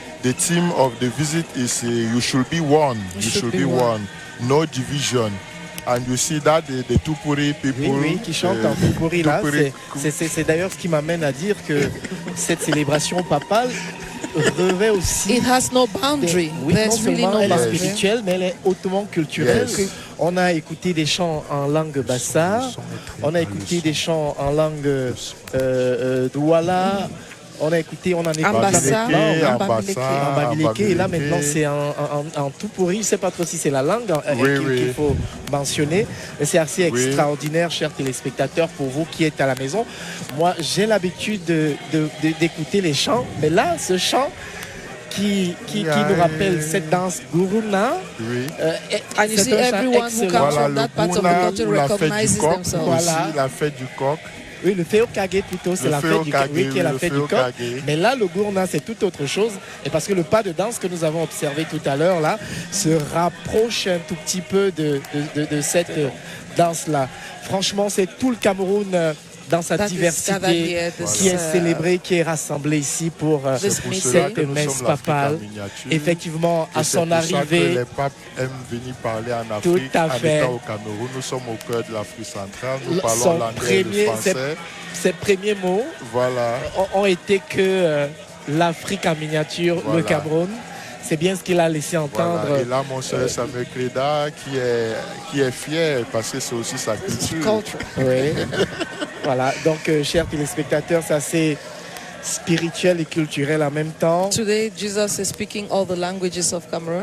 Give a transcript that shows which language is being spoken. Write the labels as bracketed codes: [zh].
[en] The theme of the visit is you should be one. You should be one. No division. And you see that the Tupuri people... [fr] Oui, qui chantent en Tupuri là. C'est d'ailleurs ce qui m'amène à dire que cette célébration papale revêt aussi... [en] It has no boundary. [fr] Oui, non seulement elle est [en] boundary. [fr] spirituelle, mais elle est hautement culturelle. [en] Yes. [fr] On a écouté des chants en langue bassar, on a écouté des chants en langue douala, on a écouté, on en est en Bamileke, et là maintenant c'est en Tupuri. Je ne sais pas trop si c'est la langue qu'il faut mentionner, mais c'est assez extraordinaire, chers téléspectateurs, pour vous qui êtes à la maison. Moi, j'ai l'habitude d'écouter les chants, mais là, ce chant qui nous rappelle cette danse Guruna. [en] And you see everyone who comes from that part of the country recognizes themselves. [fr] Voilà. La fête du coq. Oui, le Féokage plutôt, c'est la fête du coq, qui est la fête du coq. Mais là, le Guruna, c'est tout autre chose. Et parce que le pas de danse que nous avons observé tout à l'heure, là, se rapproche un tout petit peu de cette danse-là. Franchement, c'est tout le Cameroun dans sa diversité qui est célébrée, qui est rassemblée ici pour cette messe papale. Effectivement, à son arrivée, les papes aiment venir parler en Afrique. Tout à fait. Au Cameroun, nous sommes au cœur de l'Afrique centrale. Nous parlons l'anglais et le français. Ses premiers mots ont été que l'Afrique en miniature, le Cameroun. C'est bien ce qu'il a laissé entendre. Voilà. Et là, mon cher Samuel Cléda, qui est fier parce que c'est aussi sa culture. Oui. Voilà. Donc, chers téléspectateurs, ça c'est spirituel et culturel en même temps. [en] Today, Jesus is speaking all the languages of Cameroon.